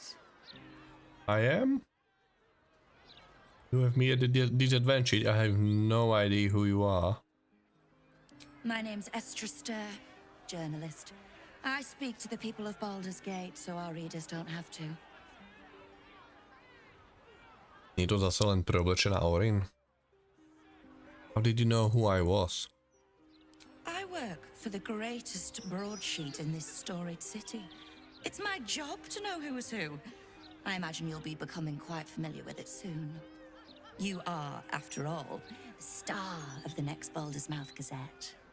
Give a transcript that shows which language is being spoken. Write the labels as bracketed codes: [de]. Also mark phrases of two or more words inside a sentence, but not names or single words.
[en] I am? You have me at a disadvantage. I have no idea who you are. My name's Estra Stir, journalist. I speak to the people of Baldur's Gate so our readers don't have to. [sk] Nie to zase len preoblečená Orin? [en] How did you know who I was? I work for the greatest broadsheet in this storied city. It's my job to know who is who. I imagine you'll be becoming quite familiar with it soon. You are, after all, the star of the next Baldur's Mouth Gazette.